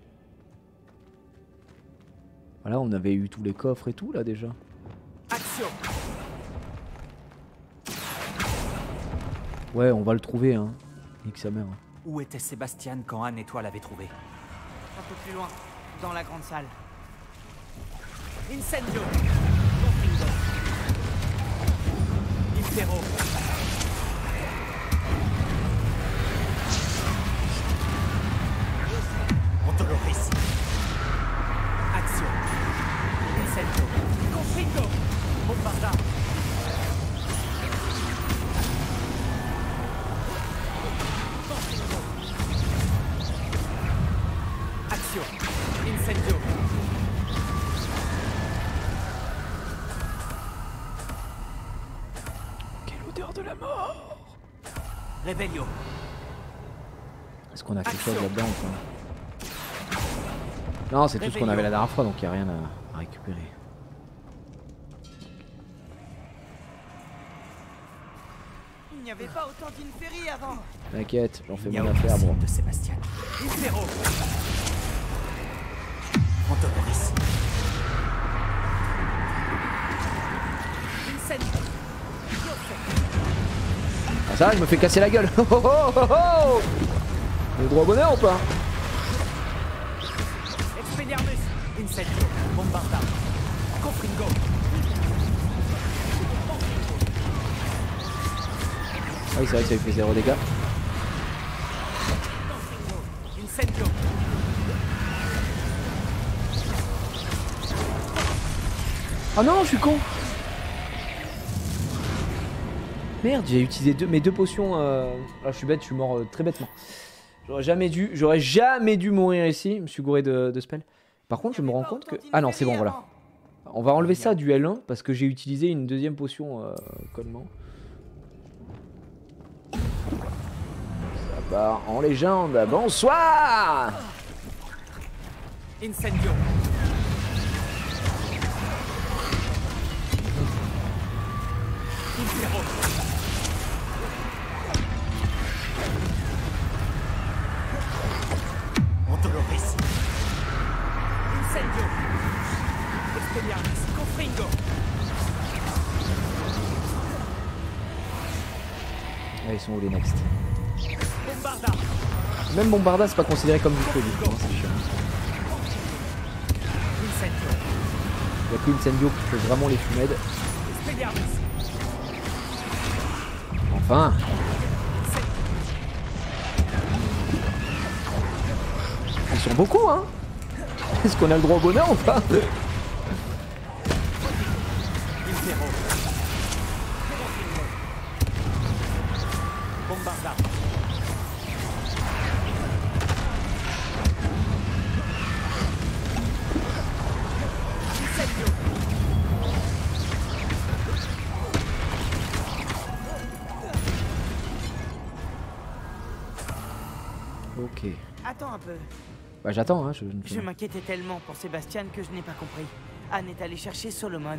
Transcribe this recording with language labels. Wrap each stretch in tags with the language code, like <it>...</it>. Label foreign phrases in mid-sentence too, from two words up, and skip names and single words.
<fr>Voilà, on avait eu tous les coffres et tout là déjà. Action. Ouais, on va le trouver, hein. Nique sa mère. Où était Sébastien quand Anne et toi l'avez trouvé? Un peu plus loin, dans la grande salle. Incendio! Infero! Montoloris! Action! Incendio! Confringo! Bombarda! Action! Incendio! Quelle odeur de la mort! Revelio! Est-ce qu'on a quelque chose là-dedans ou pas? Non, c'est tout ce qu'on avait la dernière fois, donc il n'y a rien à récupérer. Il n'y avait pas autant d'inféries avant. T'inquiète, j'en fais mon affaire, bro. De Sébastien. Infero! Montoloris! Incendio! Ah ça, je me fais casser la gueule. Oh oh oh oh! Le droit au bonheur ou pas? Expelliarmus! Incendio! Bombarda! Confringo! Ah oui, c'est vrai que ça lui fait 0 dégâts. Incendio! Ah non, je suis con. Merde, j'ai utilisé mes deux potions. Ah, je suis bête, je suis mort très bêtement. J'aurais jamais dû mourir ici. Je me suis gouré de spell. Par contre, je me rends compte que... Ah non, c'est bon, voilà. On va enlever ça du L1 parce que j'ai utilisé une deuxième potion connement. Ça part en légende. Bonsoir. Incendio. Infero. Ontoloris. Incendio. Expelliarmus. Confringo. Ah, ils sont où les next? Bombarda. Même Bombarda, c'est pas considéré comme du feu, du coup, hein, c'est chiant. Incendio. Il n'y a que Incendio qui fait vraiment les fumèdes. Expelliarmus. Enfin. Ils sont beaucoup, hein. Est-ce qu'on a le droit au bonheur ou pas? Infero. Bombarda. Incendio. Ok. Attends un peu. Bah j'attends, hein. Je m'inquiétais tellement pour Sébastien que je n'ai pas compris. Anne est allée chercher Solomon.</fr>